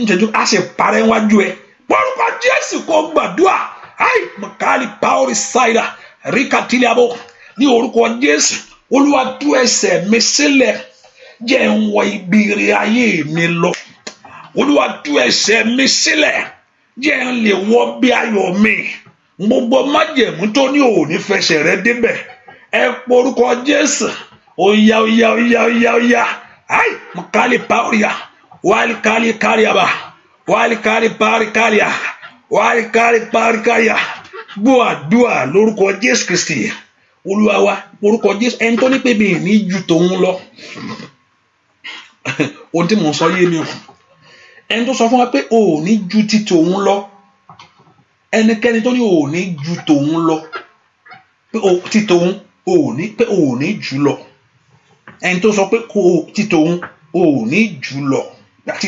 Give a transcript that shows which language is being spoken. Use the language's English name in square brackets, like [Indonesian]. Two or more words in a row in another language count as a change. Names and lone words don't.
[Yoruba] jẹ́jú á sì parẹ́ wájú ẹ orúkọ Jésù kó gbàdúrà ai makali power side rikatiliabo ní orúkọ Jésù Olúwa tú ẹsẹ̀ mi sílẹ̀ jẹ́ n wọ ibi ire ayé mi lọ Olúwa tú ẹsẹ̀ mi sílẹ̀ jẹ́ n lè wọ bí ayọ̀ mi gbogbo májẹ̀mú tó ní òní fẹsẹ̀ rẹ débẹ̀ ẹ porúkọ Jésù oya ai makali power wali kali kariaba wali kali pari karia wali kali pari karia gbọ́ àdúrà lórúkọ Jésù Kristi Olúwa wa orúkọ Jésù ẹni tó ní pé mi ní ju tòun lọ ohun tí mò ń sọ yé mi o ẹni tó sọ fún wa pé o ò ní ju ti tòun lọ ẹnikẹ́ni tó ní o ò ní ju tòun lọ pé ti tòun o ò ní pé o ò ní jù lọ ẹni tó sọ pé ti tòun o ò ní jù lọ àti